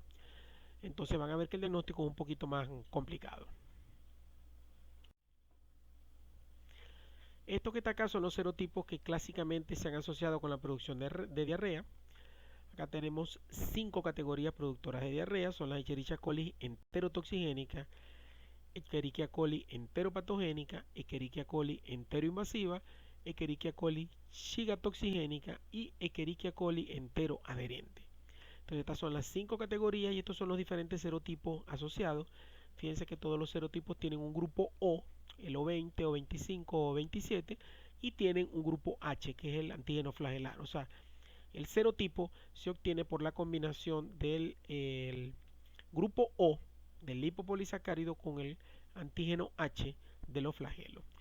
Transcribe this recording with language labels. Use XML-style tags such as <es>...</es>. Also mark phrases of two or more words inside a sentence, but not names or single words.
<es>Entonces van a ver que el diagnóstico es un poquito más complicado. Estos que está acá son los serotipos que clásicamente se han asociado con la producción de diarrea. Acá tenemos 5 categorías productoras de diarrea, son las Escherichia coli enterotoxigénica, Escherichia coli enteropatogénica, Escherichia coli enteroinvasiva, Escherichia coli cigatoxigénica y Escherichia coli enteroadherente. Entonces estas son las 5 categorías y estos son los diferentes serotipos asociados. Fíjense que todos los serotipos tienen un grupo O, el O20, O25 o 27, y tienen un grupo H, que es el antígeno flagelar. O sea, el serotipo se obtiene por la combinación del grupo O del lipopolisacárido con el antígeno H de los flagelos.</es>